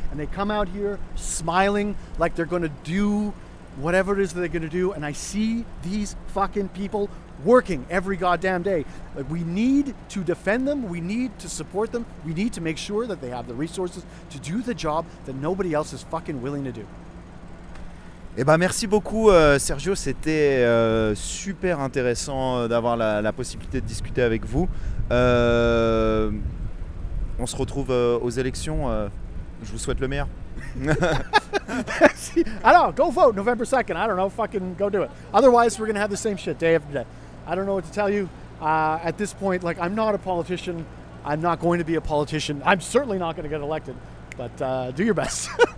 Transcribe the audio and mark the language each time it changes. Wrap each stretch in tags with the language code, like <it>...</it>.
<en>And they come out here smiling like they're going to do whatever it is that they're going to do. And I see these fucking people working every goddamn day. Like, we need to defend them. We need to support them. We need to make sure that they have the resources to do the job that nobody else is fucking willing to do.</en> <fr>Eh ben merci beaucoup Sergio, c'était super intéressant d'avoir la possibilité de discuter avec vous. On se retrouve aux élections. Je vous souhaite le meilleur.</fr> <en>Alors, go vote November 2nd. I don't know, fucking go do it. Otherwise, we're going to have the same shit day after day. I don't know what to tell you. At this point, like, I'm not a politician. I'm not going to be a politician. I'm certainly not going to get elected. But do your best.</en>